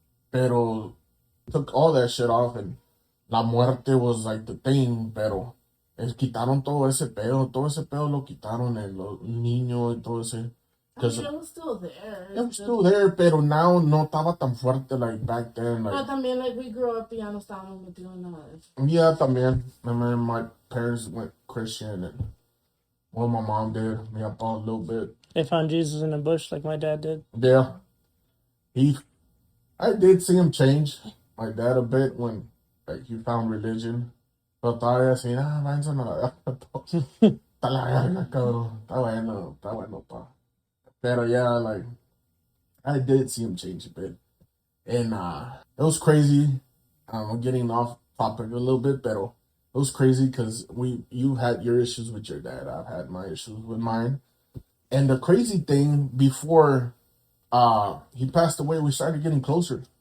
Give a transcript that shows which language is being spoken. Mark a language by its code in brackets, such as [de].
[es] Pero took all that shit off, and La Muerte was like the thing, pero quitaron todo ese pedo lo quitaron, los niños y todo ese. [en] I mean, it was still there. It was still there, pero now no estaba tan fuerte like back then. Like, [es] pero también, like, we grew up y ya no estábamos metidos en nada de eso. [en] Yeah, también. I mean, my parents went Christian, and well, my mom did. Me up a little bit. They found Jesus in a bush like my dad did. Yeah. I did see him change my dad a bit when like he found religion. [es] Pero todavía así, váyanse a la verga. Está la verga, cabrón. Está bueno, pa. [en] Pero yeah, like, I did see him change a bit. And it was crazy. I'm getting off topic a little bit, but it was crazy because you had your issues with your dad. I've had my issues with mine. And the crazy thing, before he passed away, we started getting closer.